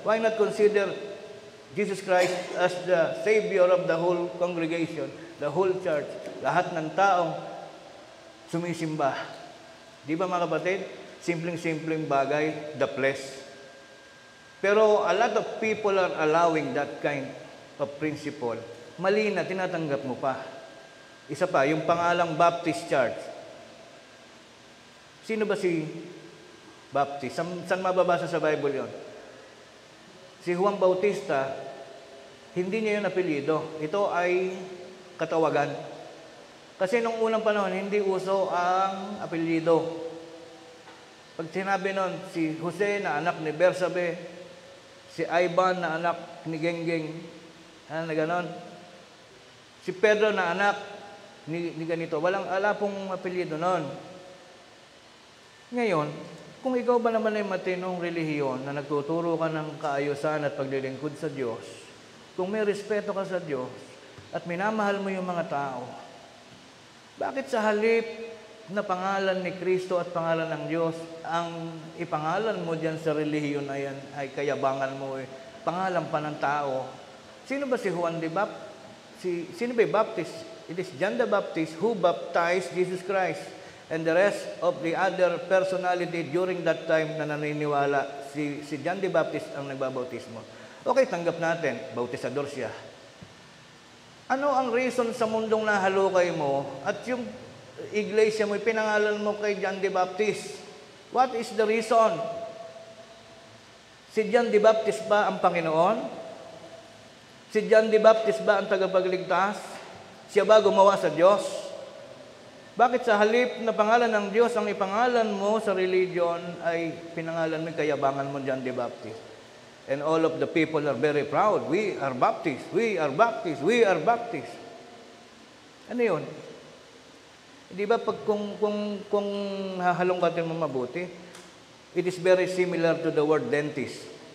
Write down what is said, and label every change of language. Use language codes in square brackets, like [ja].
[en] Why not consider Jesus Christ as the Savior of the whole congregation, the whole church, [tl] lahat ng taong sumisimba? Di ba mga kapatid? Simpleng-simpleng bagay, [en] the flesh. Pero a lot of people are allowing that kind of principle. [tl] Mali na, tinatanggap mo pa. Isa pa, yung pangalang Baptist Church. Sino ba si Baptist? Saan mababasa sa Bible yon? Si Juan Bautista, hindi niya yun apelyido. Ito ay katawagan. Kasi nung unang panahon, hindi uso ang apelyido. Pag sinabi nun, si Jose na anak ni Bersabe, si Ivan na anak ni Genggeng, na ganon. Si Pedro na anak ni ganito. Wala pong apelyido nun. Ngayon, kung ikaw ba naman ay matinong relihiyon na nagtuturo ka ng kaayusan at paglilingkod sa Diyos, kung may respeto ka sa Diyos at minamahal mo yung mga tao, bakit sa halip na pangalan ni Kristo at pangalan ng Diyos, ang ipangalan mo dyan sa relihiyon na yan ay kayabangan mo, pangalan pa ng tao? Sino ba si Juan the Baptist? Sino ba yung Baptist? [en] It is John the Baptist who baptized Jesus Christ. And the rest of the other personality during that time [tl] na naniniwala, si John the Baptist ang nagbabautismo. Okay, tanggap natin, bautisador siya. Ano ang reason sa mundong nahalukay mo at yung iglesia mo, pinangalan mo kay John the Baptist? [en] What is the reason? [tl] Si John the Baptist ba ang Panginoon? Si John the Baptist ba ang tagapagligtas? Siya ba gumawa sa Diyos? Bakit sa halip na pangalan ng Diyos, ang ipangalan mo sa religion ay pinangalan mo, kayabangan mo John the Baptist? [en] And all of the people are very proud. We are Baptist. We are Baptist. We are Baptist. [tl] Ano yun? Di ba pag kung hahalongkatin mo mabuti, [en] it is very similar to the word dentist.